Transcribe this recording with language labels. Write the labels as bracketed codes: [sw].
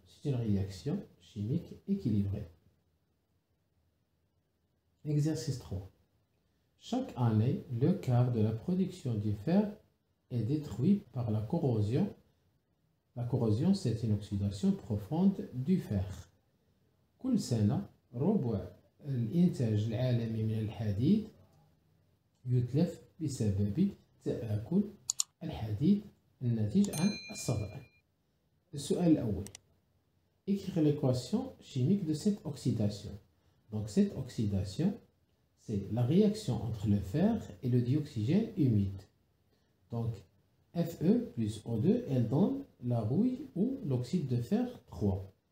[fr] C'est une réaction chimique équilibrée. Exercice 3. Chaque année, le quart de la production du fer est détruit par la corrosion. La corrosion, c'est une oxydation profonde du fer. [ar] كل سنة ربع الإنتاج العالمي من الحديد يتلف بسبب تآكل الحديد الناتج عن الصدأ. السؤال الأول. [fr] Écrire l'équation chimique de cette oxydation. Donc cette oxydation, c'est la réaction entre le fer et le dioxygène humide. Donc Fe plus O2, elle donne la rouille ou l'oxyde de fer 3.